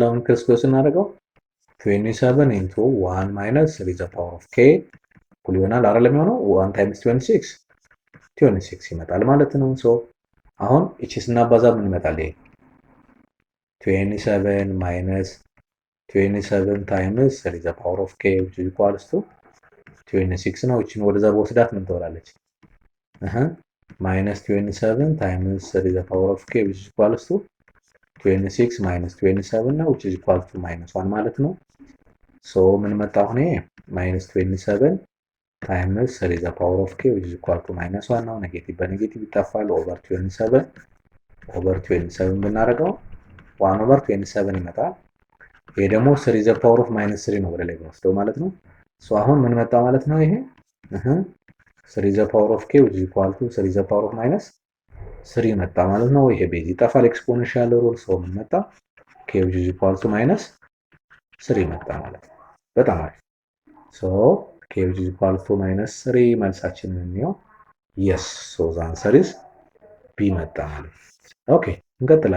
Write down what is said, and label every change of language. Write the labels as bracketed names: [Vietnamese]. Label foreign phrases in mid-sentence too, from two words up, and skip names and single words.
[Amharic] አሁን [English] criss cross [Amharic] እናደርገው 27 [English] into 1 minus 3 the power of K [Amharic] እኩል ይሆናል አይደለም የሚሆነው 1 ታይምስ 26 ይመጣል ማለት ነው። ሶ አሁን እቺ ስናባዛ ምን ይመጣል? ይሄ 27 [English] minus 27 times 3 the power of K which is equals to 26 [Amharic] ነው። እቺን ወደዛ በወስዳት ምን ትሆናለች? [English] minus 27 times 3 the power of K which is equals to 26 ማይነስ 27 ነው which is equals to -1 [Amharic] ማለት ነው። ሶ ምን መጣ አሁን? [English] minus 27 times 3 the power of K which is equals to -1 [Amharic] ነው። ኔጌቲቭ በኔጌቲቭ ይጣፋል። ኦቨር 27 ብናደርገው 1 ኦቨር 27 ይመጣል። ይሄ ደግሞ [English] 3 the power of -3 [Amharic] ነው ወደ ላይ ወስደው ማለት ነው። ሶ አሁን ምን መጣ ማለት ነው? [English] ይሄ 3 the power of K which is equal to 3 the power of -3 [Amharic] መጣ ማለት ነው። ይሄ ቤዝ ይጠፋል። [English] exponential rule [Amharic] ሶ ምን መጣ? [English] ኬ which is equal to -3 [Amharic] መጣ ማለት ነው። በጣም አሪፍ። [English] so K which is equal to -3 [Amharic] መልሳችንን እንየው። [English] yes so the answer is ቢ [Amharic] መጣ ማለት ነው። ኦኬ እንቀጥላለን።